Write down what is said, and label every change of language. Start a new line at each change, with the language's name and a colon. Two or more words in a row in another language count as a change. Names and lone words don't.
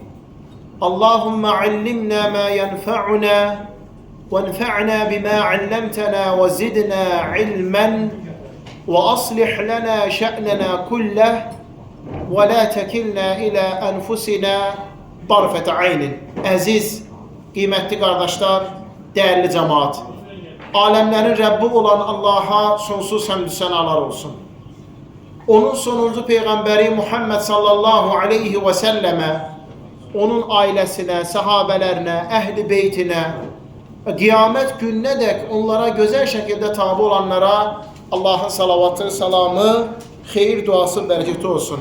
Arabic: اللهم علمنا ما ينفعنا وانفعنا بما علمتنا وزدنا علما وأصلح لنا شأننا كله ولا تكلنا إلى أنفسنا طرفة عين.
Turkish: Aziz, kıymetli kardeşler, değerli cemaat, alemlerin Rabbi olan Allah'a sonsuz hamdü senalar olsun. Onun sonuncu peygamberi Muhammed
Arabic: صلى الله عليه وسلم,
Turkish: onun ailesine, sahabelerine, ehli beytine, kıyamet gününe dek onlara güzel şekilde tabi olanlara Allah'ın salavatı, salamı, xeyir duası, bereketi olsun.